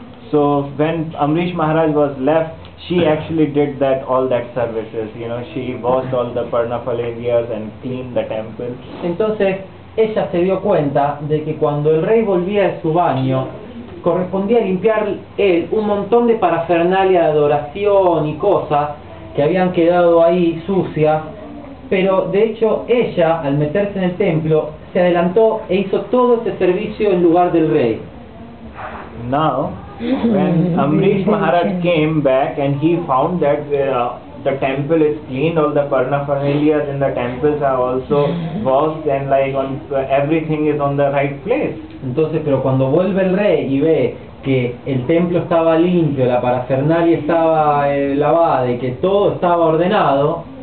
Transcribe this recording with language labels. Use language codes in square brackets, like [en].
[en] So when Amrish Maharaj was left, she actually did all that services. She washed all the paraphernalia and cleaned the temple. [es] Entonces ella se dio cuenta de que cuando el rey volvía de su baño, correspondía limpiar él un montón de parafernalia de adoración y cosas que habían quedado ahí sucias, pero de hecho ella, al meterse en el templo, se adelantó e hizo todo ese servicio en lugar del rey. [en] Now, when Amrish Maharaj came back and he found that the temple is clean, all the paraphernalia in the temples are also washed, and everything is on the right place. [es] Entonces, pero cuando vuelve el rey y ve que el templo estaba limpio, la parafernalia estaba lavada y que todo estaba ordenado,